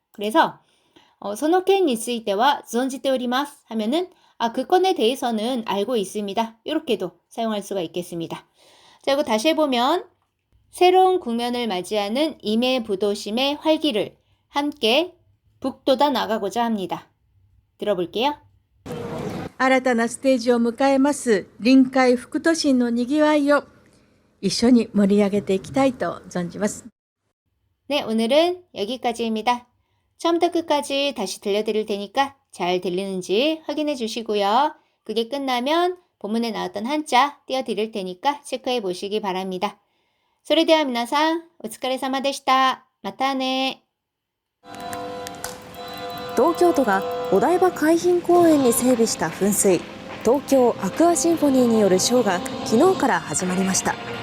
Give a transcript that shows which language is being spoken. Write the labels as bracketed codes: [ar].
[ko] 그래서 소노켄 니쓰이테와 전지테 오리마스 하면은 그 건에 대해서는 알고 있습니다. 이렇게도 사용할 수가 있겠습니다. 자, 이거 다시 해보면 새로운 국면을 맞이하는 임해 부도심의 활기를 함께 북돋아 나가고자 합니다. 들어볼게요. [ja] 新たなステージを迎えます臨海副都心のにぎわいを一緒に盛り上げていきたいと存じます。 [ko] 네, 오늘은 여기까지입니다. 처음부터 끝까지 다시 들려드릴 테니까 잘 들리는지 확인해 주시고요. 그게 끝나면 본문에 나왔던 한자 띄워드릴 테니까 체크해 보시기 바랍니다. [ja] それでは皆さん、お疲れ様でした。またね。東京都がお台場海浜公園に整備した噴水、東京アクアシンフォニーによるショーが昨日から始まりました。